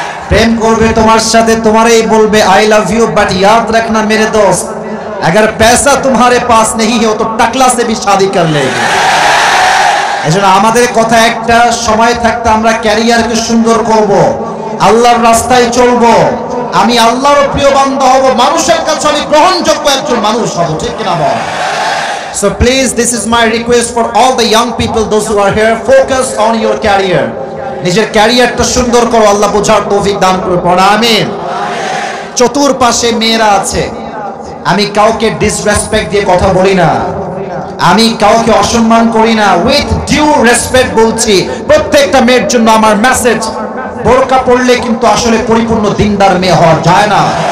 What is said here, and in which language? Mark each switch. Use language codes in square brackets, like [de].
[bn] প্রেম করবে তোমার সাথে, তোমারই বলবে [en] I love you, but [hi] याद रखना मेरे दोस्त अगर पैसा तुम्हारे पास नहीं है तो टकला से भी शादी कर लेगी। [bn] এজন্য আমাদের কথা একটা, সময় থাকতে আমরা ক্যারিয়ারকে সুন্দর করব, আল্লাহর রাস্তায় চলবো, আমি আল্লাহর প্রিয় বান্দা হব, মানুষের কাছে আমি গ্রহণযোগ্য একজন মানুষ হব, ঠিক কিনা বল? [en] So please, this is my request for all the young people, those who are here, focus on your career. [bn] নিজের ক্যারিয়ারটা সুন্দর করো, আল্লাহ বোঝার তৌফিক দান করুন আমিন। চতুর্পাশে মেয়েরা আছে, আমি কাউকে ডিসরেসপেক্ট দিয়ে কথা বলি না, আমি কাউকে অসম্মান করি না, [en] with due respect [bn] বলছি। প্রত্যেকটা মেয়ের জন্য আমার মেসেজ, বোরকা পরলে কিন্তু আসলে পরিপূর্ণ দিনদার মেয়ে হওয়া যায় না।